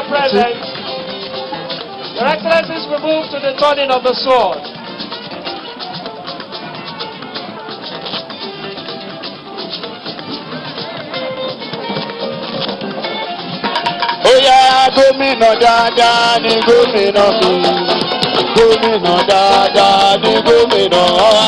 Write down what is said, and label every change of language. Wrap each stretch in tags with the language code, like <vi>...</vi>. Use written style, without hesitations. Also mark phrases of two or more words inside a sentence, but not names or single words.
<en>present, Your Excellencies will move to the turning of the sword.</en> <yo>Oya gómìnà dáadáa ni gómìnà mi. Gómìnà dáadáa ni gómìnà wa.</yo>